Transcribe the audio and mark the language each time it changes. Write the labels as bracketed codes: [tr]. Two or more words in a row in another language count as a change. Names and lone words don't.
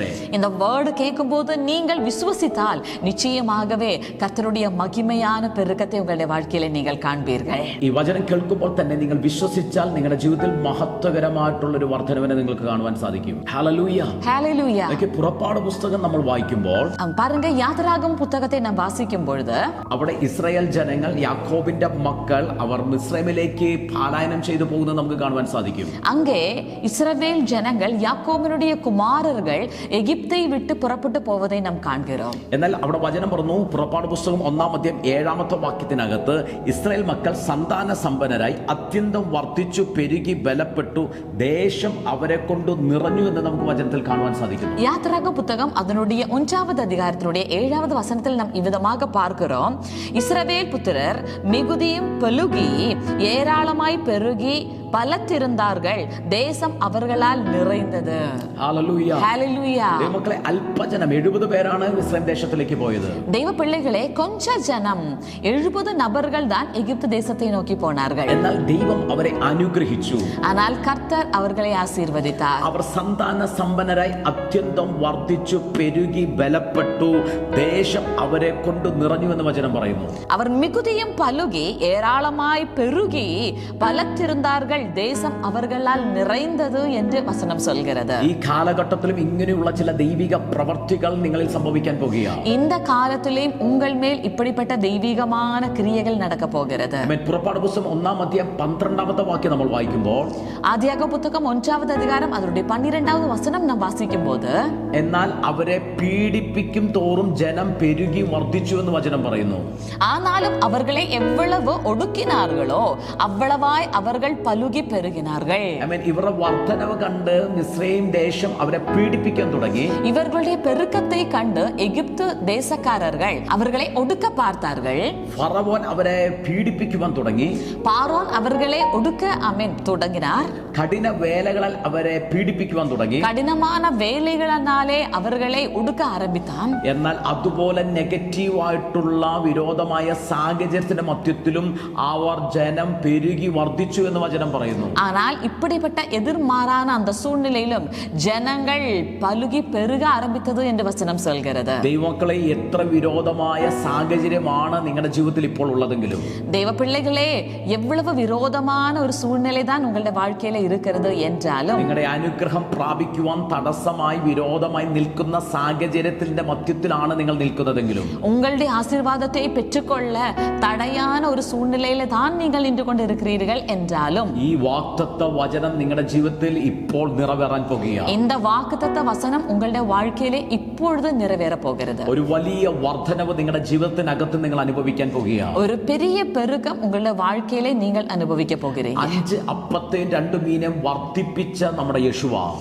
[ta] இந்த வேர்டு கேட்கும்போது நீங்கள் விசுவசித்தால் நிச்சயமாகவே கர்த்தருடைய மகிமையான பெருக்கத்தை உங்களுடைய வாழ்க்கையில நீங்கள் காண்பீர்கள். [ml] ഈ വചനം കേൾക്കുമ്പോൾ തന്നെ നിങ്ങൾ വിശ്വസിച്ചാൽ നിങ്ങളുടെ ജീവിതത്തിൽ മഹത്വകരമായിട്ടുള്ള ഒരു വർധനവിനെ നിങ്ങൾക്ക് കാണുവാൻ സാധിക്കും. ഹല്ലേലൂയ, [ta] ஹல்லேலூயா. [ml] പുറപ്പാട് പുസ്തകം നമ്മൾ വായിക്കുമ്പോൾ [ta] பாருங்க, யாத்திராகம புத்தகத்தை நாம் வாசிக்கும் பொழுது [ml] അവിടെ ഇസ്രായേൽ ജനങ്ങൾ, യാക്കോബിന്റെ മക്കൾ, അവർ മിസ്രൈമിലേക്ക് പാലായനം ചെയ്തു പോകുന്നത് നമുക്ക് കാണുവാൻ സാധിക്കും. [ta] அங்கே இஸ்ரவேல் ஜனங்கள் யாக்கோபினுடைய குமாரர்கள் எகிப்தை விட்டு புறப்பட்டு போவதை நாம் காண்கிறோம். [ml] എന്നാൽ അവിടെ വചനം പറഞ്ഞു, പുറപ്പാട് പുസ്തകം 1-ാം അധ്യായം 7-ാമത്തെ വാക്യത്തിനകത്ത് ഇസ്രായേൽ മക്കൾ സന്താന സമ്പന്നരായി അത്യന്തം വർദ്ധിച്ചു പെരുകി ബലപ്പെട്ടു, ദേശം അവരെ കൊണ്ട് നിറഞ്ഞു എന്ന് നമുക്ക് വചനത്തിൽ കാണുവാൻ സാധിക്കുന്നു. [ta] யாத்திராகம புத்தகம் அதனுடைய 1வது அதிகாரத்தினுடைய 7வது வசனத்தில் நாம் இவ்விதமாக பார்க்கிறோம், இஸ்ரவேல் புத்திரர் மிகுதியும் பெருகி ஏராளமாய் பெருகி பலத்திருந்தார்கள், தேசம் அவர்களால் நிறைந்தது. [ml] ഹല്ലേലൂയ, ഹല്ലേലൂയ. ദൈവമക്കളെ, അല്പജനം 70 പേരാണ് ഇസ്രായേൽ ദേശത്തിലേക്ക് പോയത്. [ta] தெய்வ பிள்ளைகளே, கொஞ்ச ஜனம் 70 நபர்கள் தான் எகிப்து தேசத்தை நோக்கி போனார்கள். [ml] എന്നാൽ ദൈവം അവരെ അനുഗ്രഹിച്ചു. [ta] ஆனால் கர்த்தர் அவர்களை ஆசீர்வதித்தார். [ml] അവർ സന്താന സമ്പന്നരായി അത്യന്തം വർദ്ധിച്ചു പെരുകി ബലപ്പെട്ടു, ദേശം അവരെ കൊണ്ട് നിറഞ്ഞു എന്ന് വചനം പറയുന്നു. [ta] அவர் மிகுதியும் பலுகி ஏராளமாய் பெருகி பலத்திருந்தார்கள், தேசம் அவர்களால் நிறைந்தது என்று வசனம் சொல்கிறது. [ml] ഈ കാലഘട്ടത്തിലും ഇങ്ങനെയുള്ള ചില ദൈവിക പ്രവർത്തികൾ നിങ്ങളിൽ സംഭവിക്കാൻ പോകുകയാണ്. [ta] இந்த காலத்திலேயும் உங்கள் மேல் இப்படிப்பட்ட தெய்வீகமான கிரியைகள் நடக்க போகிறது. [ml] പുറപ്പാട് പുസ്തകം 1-ാം അധ്യായം 12-ാമത്തെ വാക്യം നമ്മൾ വായിക്കുമ്പോൾ, [ta] ஆதியாகம புத்தகம் 1வது அதிகாரம் அதனுடைய 12வது வசனம் நாம் வாசிக்கும் போது, [ml] എന്നാൽ അവരെ പീഡിപ്പിക്കും തോറും ജനം പെരുകി വർദ്ധിച്ചു എന്ന് വചനം പറയുന്നു. [ta] ஆனாலும் அவர்களை எவ்வளவு ஒடுக்கினார்களோ அவ்வளவாய் அவர்கள் பலுகி பலுகி பெருகினார்கள். [ml] ഇവരുടെ വർധനവ് കണ്ട് മിസ്രയീം ദേശം അവരെ പീഡിപ്പിക്കാൻ തുടങ്ങി. [ta] இவர்களுடைய பெருக்கத்தை கண்டு எகிப்து தேசக்காரர்கள் அவர்களை ஒடுக்க பார்த்தார்கள். [ml] ഫറവോൻ അവരെ പീഡിപ്പിക്കുവാൻ തുടങ്ങി. [ta] பார்வோன் அவர்களை ஒடுக்க தொடங்கினார். [ml] കഠിന വേലകളാൽ അവരെ പീഡിപ്പിക്കുവാൻ തുടങ്ങി. [ta] கடினமான வேலைகளினாலே அவரை ஒடுக்க ஆரம்பித்தான். [ml] എന്നാൽ അതുപോലെ നെഗറ്റീവായിട്ടുള്ള വിരോധമായ സാഹചര്യത്തിന്റെ മധ്യത്തിലും അവർ ജനം പെരുകി വർദ്ധിച്ചു എന്ന് വചനം പറയുന്നു. [ta] ஆனால் இப்படிப்பட்ட எதிர்மாறான அந்த சூழ்நிலையிலும் ஜனங்கள் பலுகி பெருக ஆரம்பித்தது என்று வசனம் சொல்கிறது. [ml] ദൈവമക്കളെ, എത്ര വിരോധമായ സാഹചര്യമാണ് നിങ്ങളുടെ ജീവിതത്തിൽ ഇപ്പോൾ ഉള്ളതെങ്കിലും, [ta] தேவ பிள்ளைகளே, எவ்வளவு விரோதமான ஒரு சூழ்நிலை தான் உங்களுடைய வாழ்க்கையில இருக்கிறது என்றாலும், [ml] നിങ്ങളുടെ അനുഗ്രഹം പ്രാപിക്കുവാൻ തടസ്സമായി വിരോധമായി നിൽക്കുന്ന സാഹചര്യത്തിന്റെ മധ്യത്തിലാണ് നിങ്ങൾ നിൽക്കുന്നതെങ്കിലും, [ta] உங்களுடைய ஆசீர்வாதத்தை பெற்றுக்கொள்ள தடையான ஒரு சூழ்நிலையில தான் நீங்கள் நின்று கொண்டிருக்கிறீர்கள் என்றாலும், [ml] ഈ വാഗ്ദത്ത വചനം നിങ്ങളുടെ ജീവിതത്തിൽ ഇപ്പോൾ നിറവേറാൻ പോകുകയാണ്. [ta] இந்த வாக்குத்தத்த வசனம் உங்களுடைய வாழ்க்கையிலே இப்பொழுது நிறைவேற போகிறது. [ml] ഒരു വലിയ വർധനവ് നിങ്ങളുടെ ജീവിതത്തിനകത്ത് നിങ്ങൾ അനുഭവിക്കാൻ പോകുകയാണ്. [ta] ஒரு பெரிய பெருக்கம் உங்களுடைய வாழ்க்கையிலே நீங்கள் அனுபவிக்க போகிறீங்க. [ml] 5 അപ്പത്തെയും 2 മീനും വർദ്ധിപ്പിച്ച നമ്മുടെ യേശുവ,